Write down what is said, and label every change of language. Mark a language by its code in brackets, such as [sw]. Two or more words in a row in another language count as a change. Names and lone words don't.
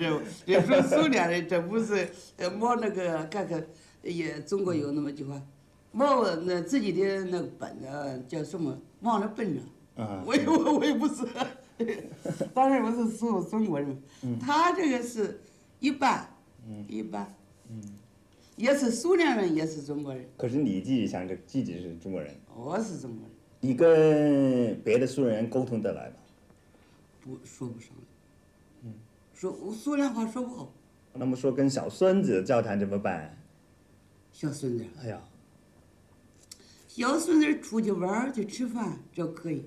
[zh] 這說蘇聯人，這不是沒那個看看也中國有那麼句話，沒那自己的那個本呢叫什麼忘了本了。我也不是，當然我是中國人。他這個是一般，一般。也是蘇聯人，也是中國人。可是你自己想着自己是中國人。我是中國人。你跟別的蘇聯人溝通得來嗎？說不上來。說蘇聯話說不好。那麼說跟小孫子交談怎麼辦？小孫子。哎呀，小孫子出去玩去吃飯，這可以。